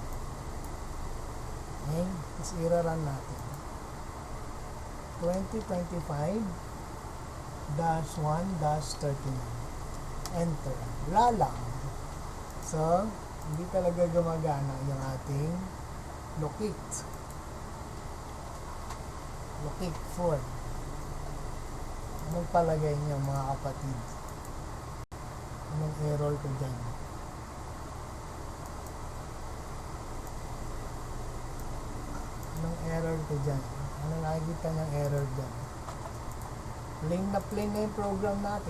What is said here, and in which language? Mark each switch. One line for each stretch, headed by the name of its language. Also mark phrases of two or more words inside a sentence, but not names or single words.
Filipino: Okay? Tapos, i-run natin. 2025-1-39. Enter. Wala lang. So, hindi talaga gumagana yung ating locate.
English: Locate for.
Filipino: Anong palagay niyo mga kapatid? Anong error ko dyan? Anong error ko dyan? Anong nakikita niyang error dyan? Plain na yung program natin.